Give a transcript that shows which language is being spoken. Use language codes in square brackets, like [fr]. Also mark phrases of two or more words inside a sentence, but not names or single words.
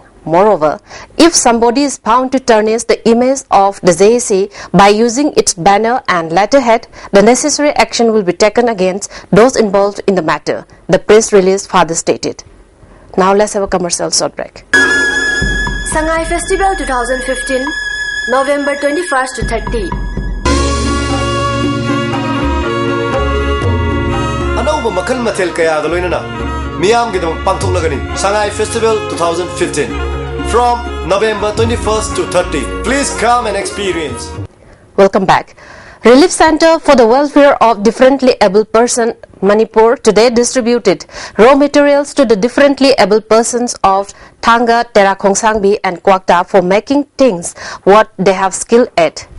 [en] Moreover, if somebody is found to tarnish the image of the JAC by using its banner and letterhead, the necessary action will be taken against those involved in the matter, the press release further stated. Now let's have a commercial short break. Shanghai Festival 2015, November 21st to 30. [mni] Anauba makal mathel kaya galoinana miyam gidam pangthoklagani Shanghai Festival 2015 [en] from November 21st to 30. Please come and experience. Welcome back. Relief Center for the Welfare of Differently Able Person Manipur today distributed raw materials to the differently able persons of Thanga, Tera Khongsangbi and Kwakta for making things what they have skill at.